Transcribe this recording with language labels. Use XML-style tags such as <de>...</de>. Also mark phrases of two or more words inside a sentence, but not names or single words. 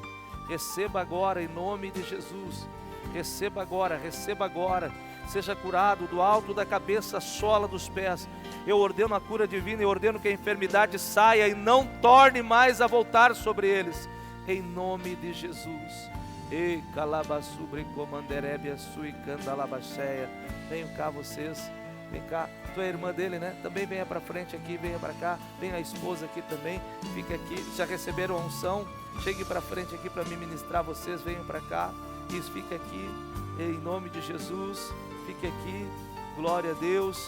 <pt>Receba agora em nome de Jesus, receba agora, seja curado do alto da cabeça à sola dos pés. Eu ordeno a cura divina, eu ordeno que a enfermidade saia e não torne mais a voltar sobre eles, em nome de Jesus. E calabassubre comanderebia sui candalabacheia. Venham cá vocês, vem cá, tu é irmã dele, né? Também venha para frente aqui, venha para cá, vem a esposa aqui também, fica aqui, já receberam a unção, chegue para frente aqui para me ministrar vocês, venham para cá, isso, fica aqui, em nome de Jesus, fique aqui, glória a Deus.</pt>